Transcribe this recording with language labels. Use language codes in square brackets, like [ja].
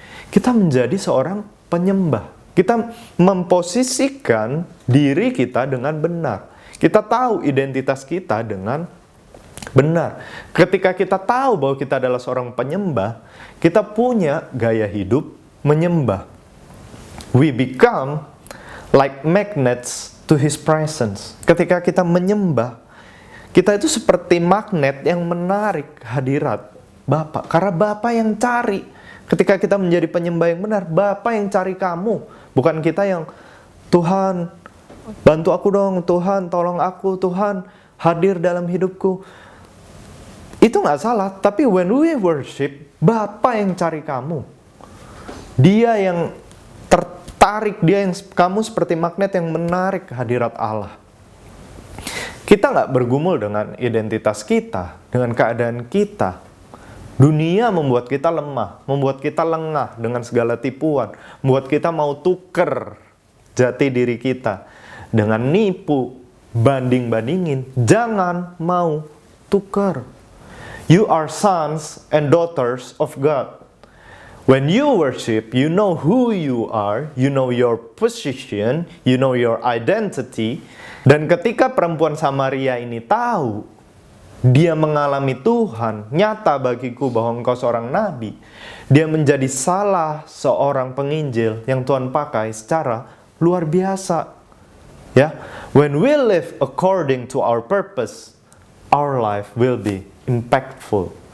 [id] Kita menjadi seorang penyembah. Kita memposisikan diri kita dengan benar. Kita tahu identitas kita dengan benar. Ketika kita tahu bahwa kita adalah seorang penyembah, kita punya gaya hidup menyembah. [en] We become like magnets to His presence. [id] Ketika kita menyembah, kita itu seperti magnet yang menarik hadirat Bapa. Karena Bapa yang cari. Ketika kita menjadi penyembah yang benar, Bapa yang cari kamu. Bukan kita yang, Tuhan, bantu aku dong, Tuhan, tolong aku, Tuhan, hadir dalam hidupku. Itu nggak salah, tapi [en] when we worship, [id] Bapa yang cari kamu. Dia yang tertarik, dia yang kamu seperti magnet yang menarik hadirat Allah. Kita nggak bergumul dengan identitas kita, dengan keadaan kita. Dunia membuat kita lemah, membuat kita lengah dengan segala tipuan, membuat kita mau tuker jati diri kita dengan nipu, banding-bandingin. Jangan mau tuker. [en] You are sons and daughters of God. When you worship, you know who you are, you know your position, you know your identity. [id] Dan ketika perempuan Samaria ini tahu, dia mengalami Tuhan, nyata bagiku bahwa engkau seorang nabi. Dia menjadi salah seorang penginjil yang Tuhan pakai secara luar biasa. [en] Ya, when we live according to our purpose, our life will be impactful.